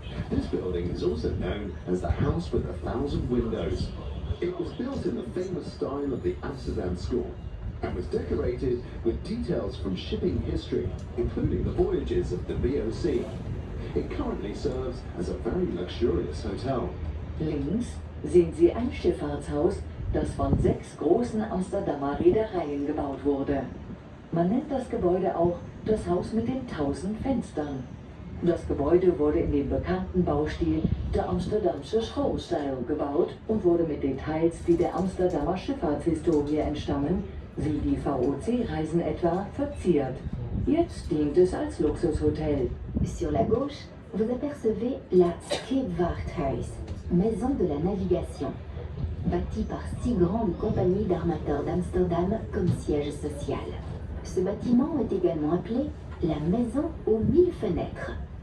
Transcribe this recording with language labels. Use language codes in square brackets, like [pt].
[en] This building is also known as the House with 1,000 Windows. It was built in the famous style of the Amsterdam School and was decorated with details from shipping history, including the voyages of the VOC. It currently serves as a very luxurious hotel. [de] Links sehen Sie ein Schifffahrtshaus, das von 6 großen Amsterdamer Reedereien gebaut wurde. Man nennt das Gebäude auch das Haus mit den 1000 Fenstern. Das Gebäude wurde in dem bekannten Baustil der Amsterdamse Schoolstijl gebaut und wurde mit Details, die der Amsterdamer Schifffahrtshistorie entstammen, wie die VOC-Reisen etwa, verziert. Jetzt dient es als Luxushotel. [fr] Sur la gauche, vous apercevez la Scheepvaarthuis, maison de la navigation, bâtie par 6 grandes compagnies d'armateurs d'Amsterdam comme siège social. Ce bâtiment est également appelé la maison aux 1000 fenêtres.